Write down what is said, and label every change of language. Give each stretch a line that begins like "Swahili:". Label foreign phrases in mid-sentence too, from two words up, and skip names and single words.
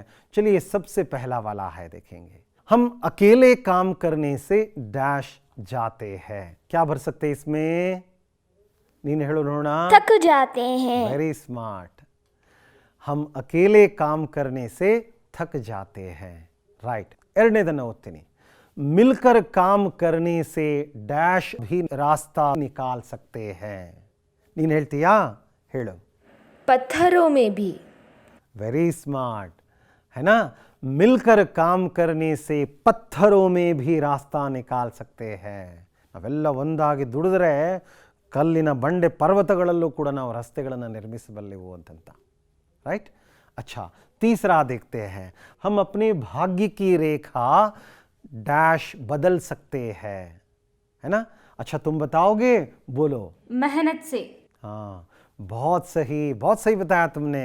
Hindi: चलिए सबसे पहला वाला है, देखेंगे हम अकेले काम करने से डैश जाते हैं। क्या भर सकते हैं इसमें?
Kannada: ನೀನ್ ಹೇಳೋ ನೋಡೋಣ,
Hindi: थक जाते हैं।
English: very smart.
Hindi: हम अकेले काम करने से थक जाते हैं, राइट।
Kannada: ಎರಡನೇದನ್ನು ಓದ್ತೀನಿ,
Hindi: मिलकर काम करने से डैश भी रास्ता निकाल सकते हैं।
Kannada: ನೀನು ಹೇಳ್ತೀಯಾ? ಹೇಳು।
Hindi: पत्थरों में भी।
English: very smart,
Hindi: है ना। मिलकर काम करने से पत्थरों में भी रास्ता निकाल सकते हैं।
Kannada: ನಾವೆಲ್ಲ ಒಂದಾಗಿ ದುಡಿದ್ರೆ ಕಲ್ಲಿನ ಬಂಡೆ ಪರ್ವತಗಳಲ್ಲೂ ಕೂಡ ನಾವು ರಸ್ತೆಗಳನ್ನು ನಿರ್ಮಿಸಬಲ್ಲೆವು ಅಂತಂತ,
Hindi: राइट। अच्छा, तीसरा देखते हैं, हम अपने भाग्य की रेखा डैश बदल सकते हैं, है ना। अच्छा, तुम बताओगे? बोलो। मेहनत से। हाँ, बहुत सही बताया तुमने।